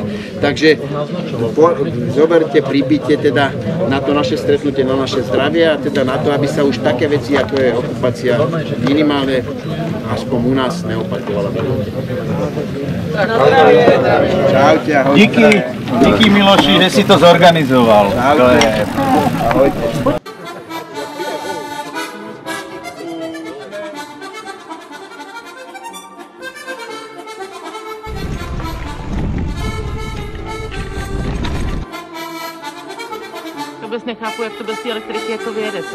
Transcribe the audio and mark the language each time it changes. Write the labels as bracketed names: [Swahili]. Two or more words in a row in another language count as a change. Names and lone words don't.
[Slovak] Takže zoberte, pribite teda na to naše stretnutie, na naše zdravie a teda na to, aby sa už také veci, ako je okupácia, minimálne aspoň u nás neopakovala. Čaute, ahojte. [Czech] Díky Miloši, že si to zorganizoval. [Slovak] Čaute. Ahojte. [Czech] Vůbec nechápu, jak to bez té elektriky jako vyjedete.